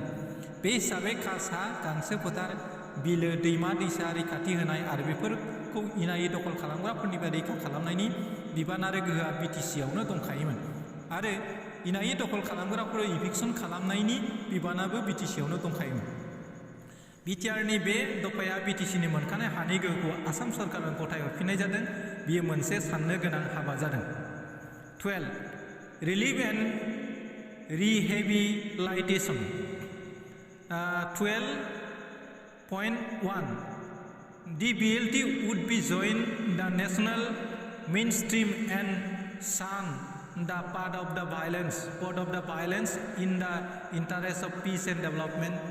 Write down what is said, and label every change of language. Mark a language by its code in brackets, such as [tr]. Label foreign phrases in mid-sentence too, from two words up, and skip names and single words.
[brx] बे हिसाबै खासा गांसो फोथार बिलो दैमा दैसा रैखाथि होनाय आरो बेफोरखौ इनायै दखल खालामग्राफोरनिफ्राय रैखा खालामनायनि बिबान आरो गोहोआ BTC आवनो दंखायोमोन आरो इनायै दखल खालामग्राफोर इभिक्सन खालामनायनि बिबानाबो BTC आवनो दंखायोमोन। BTR नि बे दफाया BTC नि मोनखानाय हानि गोहोखौ आसाम सरकारनो गथाय हरफिननाय जादों बियो मोनसे साननो गोनां हाबा जादों। [en] 12 Relief and Rehabilitation 12.1 The BLT would be joined the national mainstream and shun the path of the violence in the interest of peace and development.